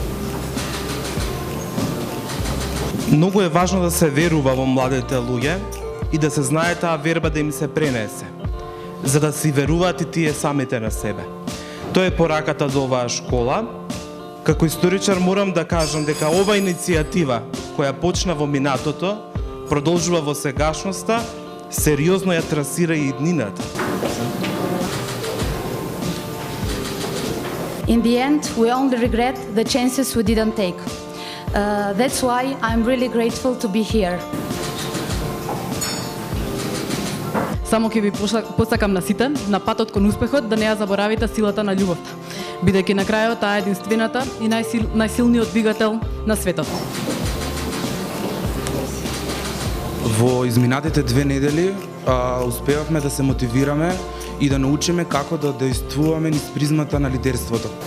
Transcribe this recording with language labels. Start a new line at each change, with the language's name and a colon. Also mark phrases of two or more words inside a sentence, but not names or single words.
Macedonian: Многу е важно да се верува во младите луѓе и да се знае таа верба да им се пренесе, за да си веруваат и тие самите на себе. Тоа е пораката до оваа школа. Како историчар морам да кажам дека ова иницијатива која почна во минатото, продолжува во сегашноста, сериозно ја трасира и иднината.
English: In the end, we only regret the chances we didn't take. That's why I'm really grateful to be here.
Macedonian: Само ќе ви посакам на сите, на патот кон успехот, да не ја заборавите силата на љубовта, бидејќи на крајот таа е единствената и најсилниот двигател на светот. Во изминатите 2 недели успевавме да се мотивираме и да научиме како да действуваме низ призмата на лидерството.